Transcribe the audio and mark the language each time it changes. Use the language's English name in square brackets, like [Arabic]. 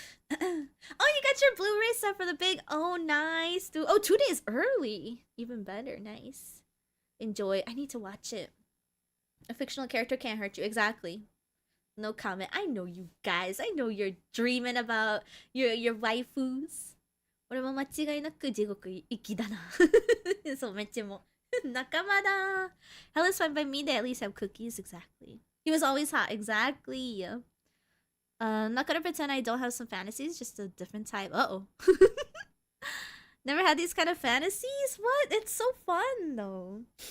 [English] Oh, you got your Blu-ray set for the big... Oh, nice, dude. Oh, 2 days early. Even better, nice. Enjoy. I need to watch it. A fictional character can't hurt you. Exactly. No comment. I know you guys. I know you're dreaming about your waifus. [Japanese] 俺も間違いなく地獄行きだな。そう、めっちゃもう。仲間だ。 [English] Hell is fine by me. They at least have cookies. Exactly. He was always hot. Exactly. Not gonna pretend I don't have some fantasies. Just a different type. Uh-oh. Never had these kind of fantasies? What? It's so fun, though.